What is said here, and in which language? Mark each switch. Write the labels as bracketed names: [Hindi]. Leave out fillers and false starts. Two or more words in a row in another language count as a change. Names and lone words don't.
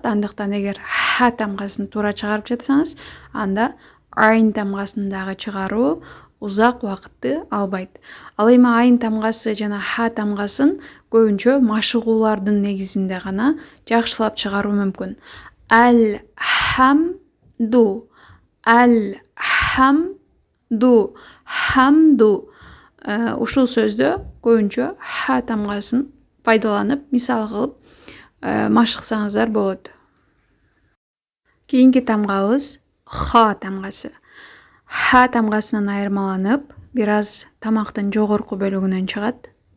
[Kyrgyz] Андыктан эгер ха тамгасын туура чыгарып жатсаңыз, анда айн тамгасын дагы чыгаруу узак убакытты албайт. Ал эми айн тамгасы жана ха тамгасын көбүнчө машыгуулардын негизинде гана жакшылап чыгаруу мүмкүн. [Arabic] الحمد. حمد. [Kyrgyz] Ушул сөздө көбүнчө ха тамгасын пайдаланып, мисал кылып машыксаңыздар болот. Кийинки тамгабыз ха тамгасы. Ха тамгасынан айырмаланып, бир аз тамактын жогорку бөлүгүнөн чыгат.